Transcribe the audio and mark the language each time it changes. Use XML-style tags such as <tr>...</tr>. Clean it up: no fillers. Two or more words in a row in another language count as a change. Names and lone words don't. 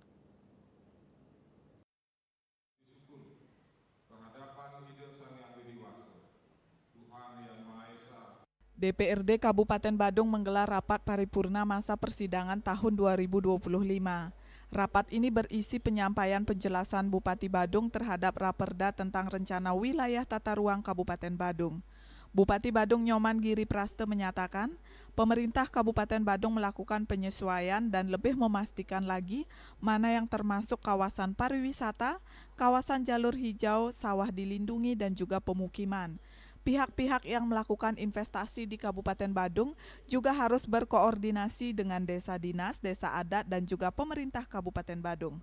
<id>DPRD Kabupaten Badung menggelar rapat paripurna masa persidangan tahun 2025. Rapat ini berisi penyampaian penjelasan Bupati Badung terhadap Raperda tentang Rencana Wilayah Tata Ruang Kabupaten Badung. Bupati Badung Nyoman Giri Praste menyatakan, pemerintah Kabupaten Badung melakukan penyesuaian dan lebih memastikan lagi mana yang termasuk kawasan pariwisata, kawasan jalur hijau, sawah dilindungi, dan juga pemukiman. Pihak-pihak yang melakukan investasi di Kabupaten Badung juga harus berkoordinasi dengan desa dinas, desa adat, dan juga pemerintah Kabupaten Badung.</id>